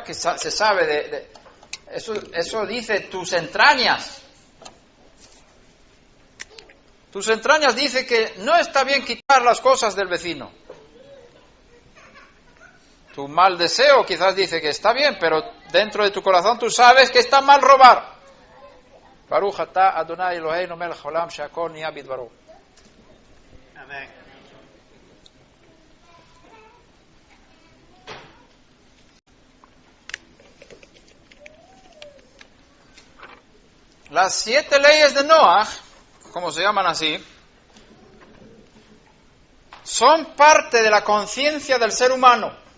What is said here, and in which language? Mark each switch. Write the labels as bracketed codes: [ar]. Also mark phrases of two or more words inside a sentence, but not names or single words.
[es] Que se sabe eso dice tus entrañas. Tus entrañas dice que no está bien quitar las cosas del vecino. Tu mal deseo quizás dice que está bien, pero dentro de tu corazón tú sabes que está mal robar. [he] ברוך אתה אדוני אלוהינו מלך העולם שהכל נהיה בדברו. [es] Amén. Las 7 leyes de Noaj, como se llaman así, son parte de la conciencia del ser humano.